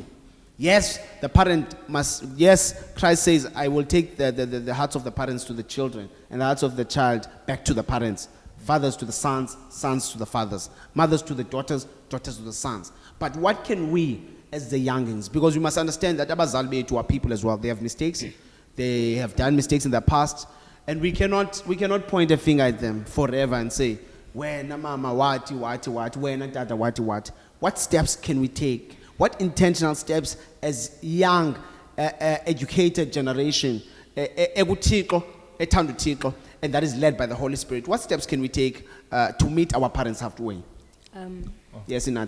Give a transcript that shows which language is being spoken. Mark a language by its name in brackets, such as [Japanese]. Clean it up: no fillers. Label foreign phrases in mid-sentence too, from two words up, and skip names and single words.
[English] Yes, the parent must, yes, Christ says, I will take the hearts of the parents to the children, and the hearts of the child back to the parents. Fathers to the sons, sons to the fathers. Mothers to the daughters, daughters to the sons. But what can we, as the youngins, because we must understand that [Xhosa] abazali bethu [English] are people as well. They have mistakes. They have done mistakes in the past. And we cannot point a finger at them forever and say, [Xhosa] wena mama, wati, wena tata, wati. [English] What steps can we take? What intentional steps as young, educated generation, and that is led by the Holy Spirit, what steps can we take to meet our parents halfway? Yes, Inati.